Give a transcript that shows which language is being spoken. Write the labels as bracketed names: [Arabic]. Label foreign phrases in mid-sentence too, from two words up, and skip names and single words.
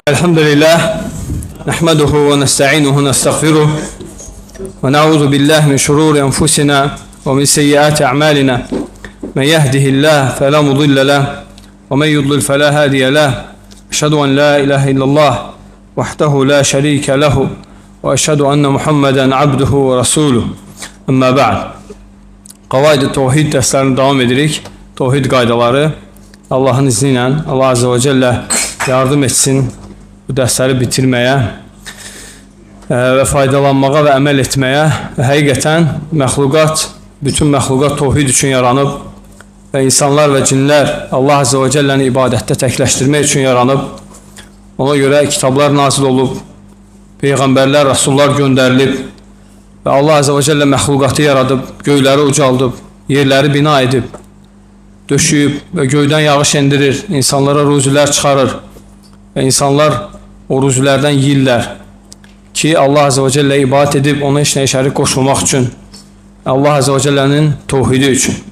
[Arabic] الحمد لله نحمده ونستعينه ونستغفره ونعوذ بالله من شرور أنفسنا ومن سيئات أعمالنا. من يهده الله فلا مضل له ومن يضلل فلا هادي له. أشهد أن لا إله إلا الله وحده لا شريك له وأشهد أن محمدا عبده ورسوله. أما بعد. [Azerbaijani] Qavaid-i Tevhid dərslərini davam edirik. Tevhid qaydaları. Allahın izni ilə [Arabic] الله عز وجل [Azerbaijani] yardım etsin bu dərsləri bitirməyə və faydalanmağa və əməl etməyə. Və həqiqətən bütün məxluqat tevhid üçün yaranıb və insanlar və cinlər [Arabic] الله عز وجل [Azerbaijani] ibadətdə təkləşdirmək üçün yaranıb. Ona görə kitablar nazil olub, peyğəmbərlər, rasullar göndərilib və [Arabic] الله عز وجل [Azerbaijani] məxluqatı yaradıb, göyləri ucaldıb, yerləri bina edib, döşüyüb və göydən yağış endirir, insanlara ruzilər çıxarır və insanlar o ruzilərdən yiyirlər ki, [Arabic] الله عز وجل [Azerbaijani] ibadət edib, ona heç nəyə şərik qoşulmaq üçün, [Arabic] الله عز وجل [Azerbaijani] tevhidi üçün.